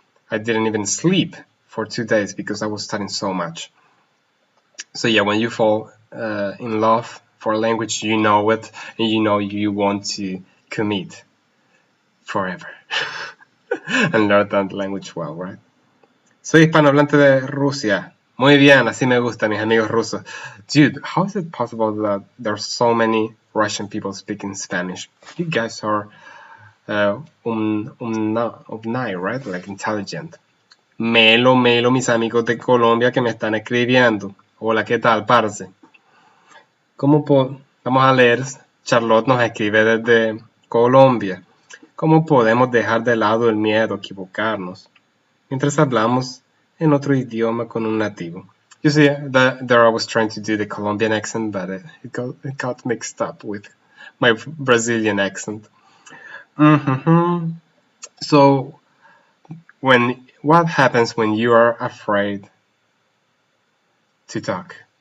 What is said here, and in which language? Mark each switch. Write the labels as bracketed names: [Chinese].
[English] I didn't even sleep for 2 days because I was studying so much. So yeah, when you fall in love for a language, you know it, and you know you want to commit forever and learn that language well, right? [Spanish] Soy hispanohablante de Rusia. Muy bien, así me gusta, mis amigos rusos. [English] Dude, how is it possible that there's so many Russian people speaking Spanish? You guys are right? Like, intelligent. [Spanish] Melo, mis amigos de Colombia que me están escribiendo. Hola, ¿qué tal, parce? Vamos a leer. Charlotte nos escribe desde Colombia. ¿Cómo podemos dejar de lado el miedo a equivocarnos mientras hablamos en otro idioma con un nativo? [English] You see, there I was trying to do the Colombian accent, but it got mixed up with my Brazilian accent. So, what happens when you are afraid to talk?